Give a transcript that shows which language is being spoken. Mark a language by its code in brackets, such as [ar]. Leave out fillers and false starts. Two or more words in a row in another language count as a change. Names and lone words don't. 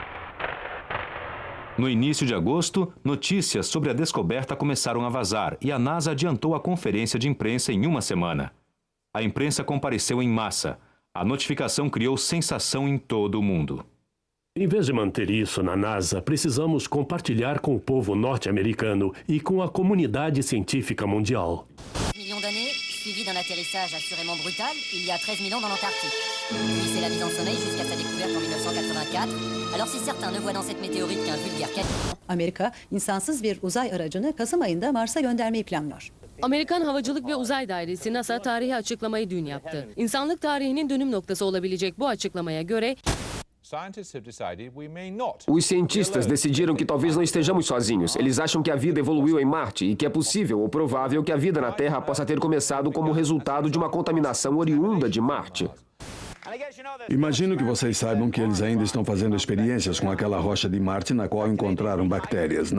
[pt] No início de agosto, notícias sobre a descoberta começaram a vazar e a NASA adiantou a conferência de imprensa em uma semana. A imprensa compareceu em massa. A notificação criou sensação em todo o mundo. Em vez de manter isso na NASA, precisamos compartilhar com o povo norte-americano e com a comunidade científica mundial. [fr] Millions d'années, suivi d'un atterrissage assurément brutal, il y a 13 000 ans dans l'Antarctique. Puis c'est la mise en sommeil jusqu'à sa découverte en 1984. Alors si certains ne voient dans cette météorite qu'un vulgaire [tr] Amerika, insansız bir uzay aracını Kasım ayında Mars'a göndermeyi planlıyor. Amerikan Havacılık ve Uzay Dairesi NASA tarihi açıklamayı dün yaptı. İnsanlık tarihinin dönüm noktası olabilecek bu açıklamaya göre [pt] Os cientistas decidiram que talvez não estejamos sozinhos. Eles acham que a vida evoluiu em Marte e que é possível ou provável que a vida na Terra possa ter começado como resultado de uma contaminação oriunda de Marte. Imagino que vocês saibam que eles ainda estão fazendo experiências com aquela rocha de Marte na qual encontraram bactérias.